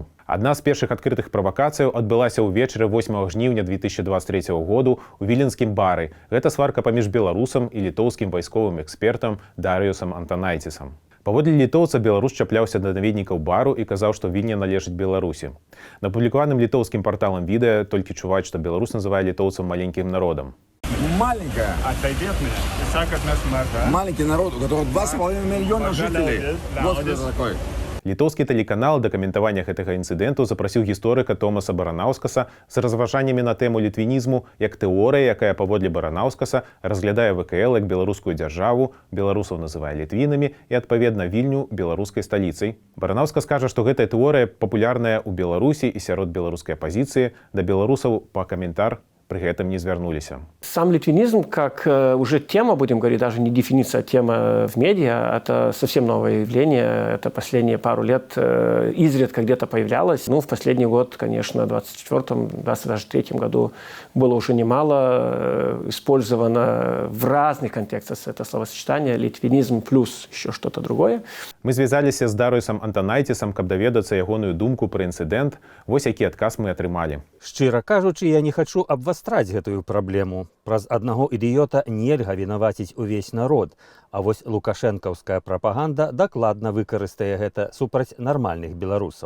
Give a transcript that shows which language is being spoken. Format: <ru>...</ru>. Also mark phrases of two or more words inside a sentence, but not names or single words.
<be>Адна з першых адкрытых правакацыяў адбылася ўвечары 8 жніўня 2023 году ў віленскім бары. Гэта сварка паміж беларусам і літоўскім вайсковым экспертам Дарыюсам Антанайцісам. Паводле літоўца, беларус чапляўся да наведнікаў бару і казаў, што Вільня належыць Беларусі. На апублікаваным літоўскім парталам відэа толькі чуваць, што беларус называе літоўцам маленькім народам. Маленькая.</be> <ru>Маленький народ, у которого 2,5 миллиона жителей. Вот это такой.</ru> <be>Літоўскі тэлеканал да каментавання гэтага інцыдэнту запрасіў гісторыка Томаса Баранаўскаса з разважаннямі на тэму літвінізму як тэорыя, якая паводле Баранаўскаса разглядае ВКЛ як беларускую дзяржаву, беларусаў называе літвінамі і, адпаведна, Вільню беларускай сталіцай. Баранаўскас кажа, што гэтая тэорыя папулярная ў Беларусі і сярод беларускай апазіцыі, да беларусаў па каментар</be> <ru>при этом</ru> <be>не звярнуліся.</be> <ru>Сам литвинизм, как уже тема, будем говорить, даже не дефиниция, а тема в медиа, это совсем новое явление. Это последние пару лет изредка где-то появлялось. Ну, в последний год, конечно, в 2023 году было уже немало использовано в разных контекстах это словосочетание «литвинизм» плюс еще что-то другое.</ru> <be>Мы звязаліся з Дарыюсам Антанайцісам, каб даведацца ягоную думку пра інцыдэнт. Вось які адказ мы атрымалі. Шчыра кажучы, я не хачу абвастраць гэтую праблему. Праз аднаго ідыёта нельга вінаваціць увесь народ, а вось лукашэнкаўская прапаганда дакладна выкарыстае гэта супраць нармальных беларусаў.</be>